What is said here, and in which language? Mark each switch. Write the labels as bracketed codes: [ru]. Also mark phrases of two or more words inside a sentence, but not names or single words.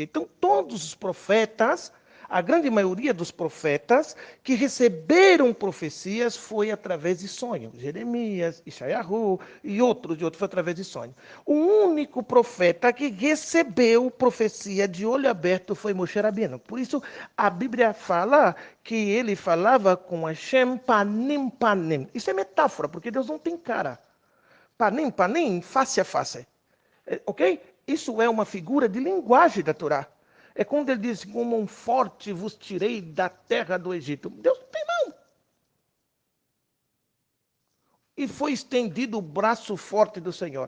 [pt] Então, todos os profetas, a grande maioria dos profetas que receberam profecias foi através de sonho. Jeremias, Ishayahu e outros foi através de sonho. O único profeta que recebeu profecia de olho aberto foi Moshe Rabbeinu. Por isso, a Bíblia fala que ele falava com Hashem [he] פנים פנים. [pt] Isso é metáfora, porque Deus não tem cara. [he] פנים פנים, [pt] face a face. Ok? Isso é uma figura de linguagem da Torá. É quando ele diz, como um forte vos tirei da terra do Egito. Deus não tem mão. E foi estendido o braço forte do Senhor.